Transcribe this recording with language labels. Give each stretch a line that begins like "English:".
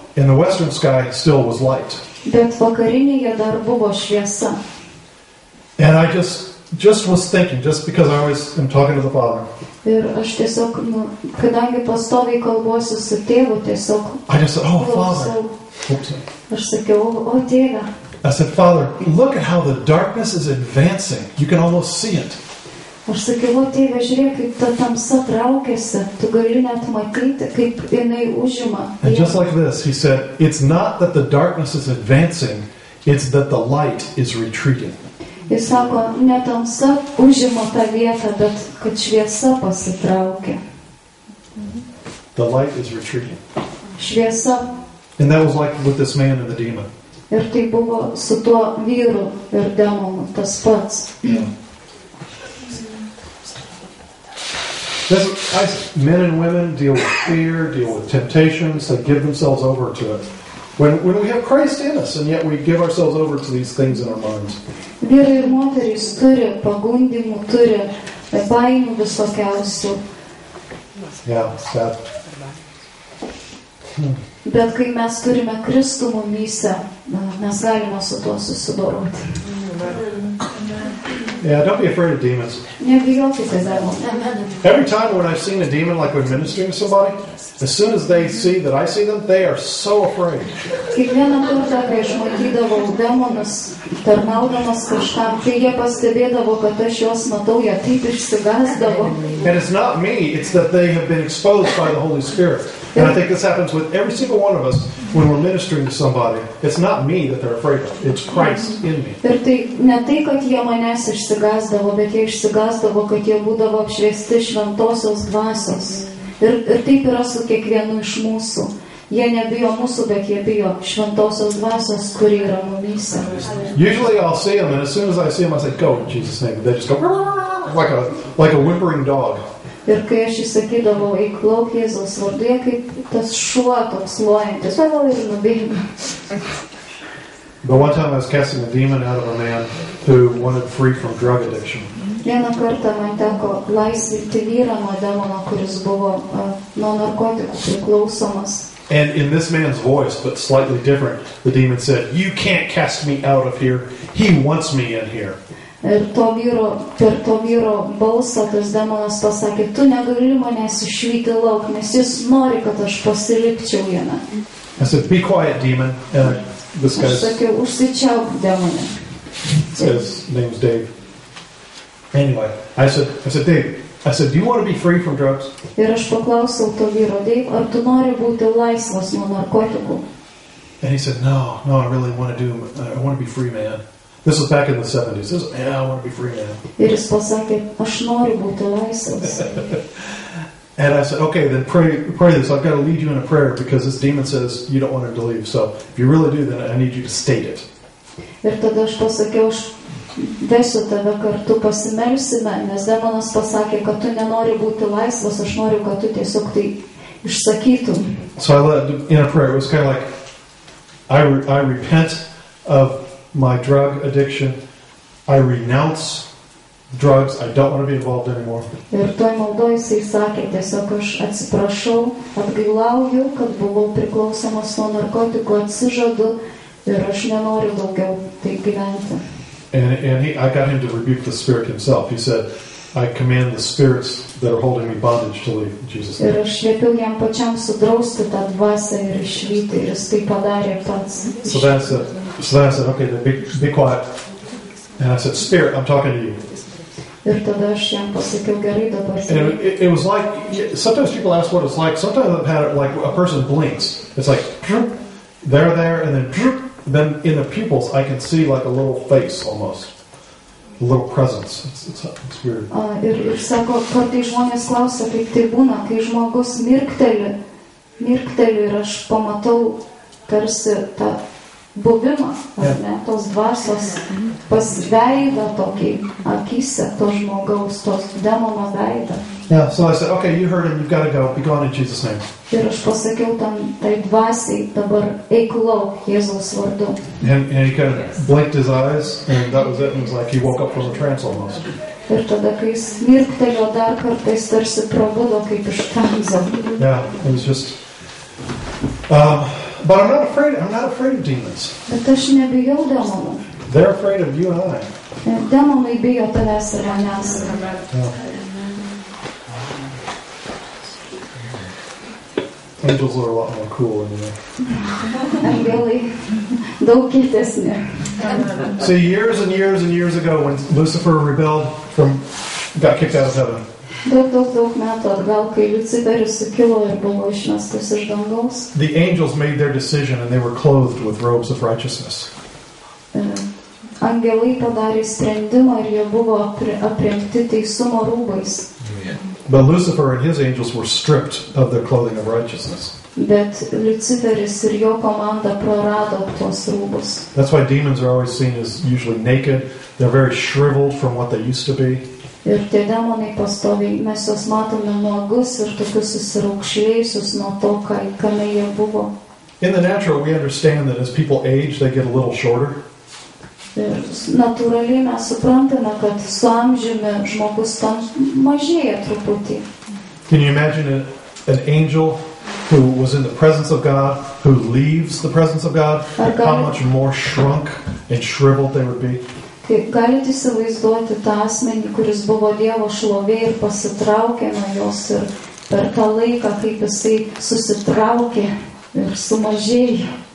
English: And the western sky still was light.
Lithuanian: Bet vakarinėje dar buvo šviesa.
English: And I just was thinking, just because I always am talking to the Father.
Lithuanian: Ir aš tiesiog, kadangi pastoviai kalbuosiu su tėvu, tiesiog
English: I just said, oh, Father.
Lithuanian: Aš sakiau, o tėve.
English: I said, Father, look at how the darkness is advancing. You can almost see it.
Lithuanian: Aš sakiau, o tėve, žiūrėk, kaip ta tamsa traukiasi. Tu gali net matyti, kaip jinai užima.
English: And just like this, he said, it's not that the darkness is advancing, it's that the light is retreating.
Lithuanian: Jis sako, ne tamsa užima tą vietą, bet kad šviesa pasitraukia.
English: The light is retreating.
Lithuanian: Šviesa.
English: And that was like with this man and the demon.
Lithuanian: Ir tai buvo su tuo vyru ir demonu tas pats.
English: Men and women deal with fear, deal with temptations, they give themselves over to it. When we have Christ in us, and yet we give ourselves over to these things in our minds.
Lithuanian: Vyrai ir moterys turi pagundimų, turi baimių visokiausių.
English: Yeah, sad.
Lithuanian: Bet kai mes turime Kristų mumyse, mes galime su tuo susidoroti.
English: Yeah, don't be afraid of demons.
Lithuanian: Nebijokite demonų.
English: Every time when I've seen a demon, like when ministering to somebody, As soon as they see that I see them, they are so afraid.
Lithuanian: Kiekvieną kartą, kai aš matydavau demonus, tarnaudamas kažkam, kai jie pastebėdavo, kad aš juos matau, jie taip išsigąsdavo.
English: And it's not me, it's that they have been exposed by the Holy Spirit. And I think this happens with every single one of us when we're ministering to somebody. It's not me that they're afraid of, it's Christ in me.
Lithuanian: Ir tai ne tai, kad jie manęs išsigąsdavo, bet jie išsigąsdavo, kad jie būdavo apšviesti šventosios dvasios. Ir taip yra su kiekvienu iš mūsų. Jie nebijo mūsų, bet jie bijo šventosios dvasios, kuri yra mumyse.
English: Usually I'll see them, and as soon as I see them, I say, go in Jesus' name. They just go like a whimpering dog.
Lithuanian: Ir kai aš įsakydavau, eik lauk Jėzaus vardu, jie kaip tas šuo toks lojantis, ir nubėga.
English: But one time I was casting a demon out of a man who wanted free from drug addiction.
Lithuanian: Vieną kartą man teko laisvinti vyrą nuo demono, kuris buvo nuo narkotikų priklausomas.
English: And in this man's voice, but slightly different, the demon said, you can't cast me out of here. He wants me in here.
Lithuanian: Ir per to vyro balsą tas demonas pasakė, tu negali manęs išvyti lauk, nes jis nori, kad aš pasilikčiau jame.
English: I said, be quiet, demon. And this guy's...
Lithuanian: Aš sakiau, užsičiauk, demone.
English: His name's Dave. Anyway, I said, Dave, do you want to be free from drugs?
Lithuanian: Ir aš paklausiau to vyro, Dave, ar tu nori būti laisvas nuo narkotikų?
English: And he said, no, I really want to be free, man. This was back in the 70s. I want to be free, man.
Lithuanian: Ir jis pasakė, aš noriu būti laisvas.
English: And I said, okay, then pray this. I've got to lead you in a prayer because this demon says you don't want him to leave. So if you really do, then I need you to state it.
Lithuanian: Ir tada aš pasakiau, aš vesiu tave kartu pasimelsime, nes demonas pasakė, kad tu nenori būti laisvas, aš noriu, kad tu tiesiog tai išsakytum.
English: So I led in a prayer. It was kind of like, I repent of my drug addiction. I renounce drugs. I don't want to be involved anymore.
Lithuanian: Ir toj maldoj jisai sakė, tiesiog aš atsiprašau, atgailauju, kad buvau priklausomas nuo narkotikų, atsižadu ir aš nenoriu daugiau taip gyventi.
English: And I got him to rebuke the spirit himself. He said, I command the spirits that are holding me bondage to leave in Jesus' name.
Lithuanian: Ir aš liepiau jam pačiam sudrausti tą dvasią ir išvyti, ir jis tai padarė pats.
English: So then I said, okay, then be quiet. And I said, Spirit, I'm talking to you.
Lithuanian: Ir tada aš jam pasakiau, gerai dabar.
English: And it was like, sometimes people ask what it's like. Sometimes I've had it like a person blinks. It's like, they're there, and then in the pupils I can see like a little face almost. A little presence. It's weird.
Lithuanian: Ir sako, kartais žmonės klausia, kaip tai būna, kai žmogus mirkteli ir aš pamatau tarsi tą buvimą, ar ne, tos dvasios pasveidą tokį akise to žmogaus, tos demono veidą.
English: Yeah, so I said, okay, you heard him, you've got to go, be gone in Jesus' name.
Lithuanian: Ir aš pasakiau tai dvasiai, dabar eik lauk Jėzaus vardu.
English: And he kind of blinked his eyes, and that was it. It was like he woke up from a trance almost.
Lithuanian: Ir tada, kai jis mirktelio dar kartais tarsi prabudo kaip iš tranzo.
English: Yeah, it was just... but I'm not afraid of demons.
Lithuanian: Bet aš nebijau demonų.
English: They're afraid of you and I.
Lithuanian: Demonai bijo tavęs ir manęs.
English: Yeah. Angels are a lot more cool anyway.
Lithuanian: Angelai daug kitesni.
English: See, years and years and years ago when Lucifer rebelled got kicked out of heaven.
Lithuanian: Daug metų atgal, kai Liuciferis sukilo ir buvo išmestas iš dangaus.
English: The angels made their decision and they were clothed with robes of righteousness.
Lithuanian: Angelai padarė sprendimą ir jie buvo aprengti teisumo rūbais.
English: But Lucifer and his angels were stripped of their clothing of righteousness.
Lithuanian: Bet Liuciferis ir jo komanda prarado tuos rūbus.
English: That's why demons are always seen as usually naked. They're very shriveled from what they used to be.
Lithuanian: Ir tie demonai pastoviai, mes juos matome nuogus ir tokius susiraukšlėjusius nuo to, kame jie buvo.
English: In the natural, we understand that as people age, they get a little shorter.
Lithuanian: Ir natūraliai mes suprantame, kad su amžiumi žmogus mažėja truputį.
English: Can you imagine an angel who was in the presence of God, who leaves the presence of God, how much more shrunk and shriveled they would be?
Lithuanian: Galite įsivaizduoti tą asmenį, kuris buvo Dievo šlovė ir pasitraukė nuo jos ir per tą laiką, kaip jisai susitraukė ir sumažėjo.